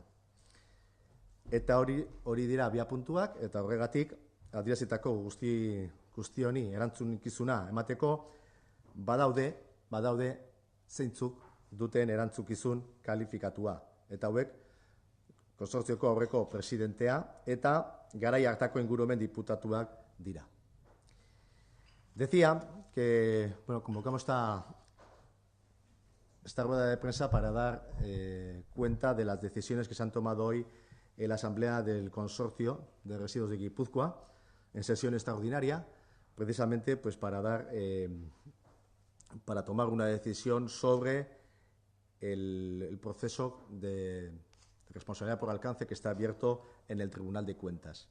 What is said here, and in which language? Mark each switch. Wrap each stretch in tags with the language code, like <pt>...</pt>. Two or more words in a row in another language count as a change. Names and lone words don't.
<eu>Eta hori dira abiapuntuak eta horregatik adierazitako guzti honi erantzunkizuna emateko badaude zeintzuk duten erantzukizun kalifikatua. Eta hauek, konsortzioko aurreko presidentea eta garai hartako ingurumen diputatuak dira.</eu> <es>Decía que convocamos esta rueda de prensa para dar cuenta de las decisiones que se han tomado hoy en la Asamblea del Consorcio de Residuos de Guipúzcoa en sesión extraordinaria, precisamente para tomar una decisión sobre el proceso de responsabilidad por alcance que está abierto en el Tribunal de Cuentas.</es>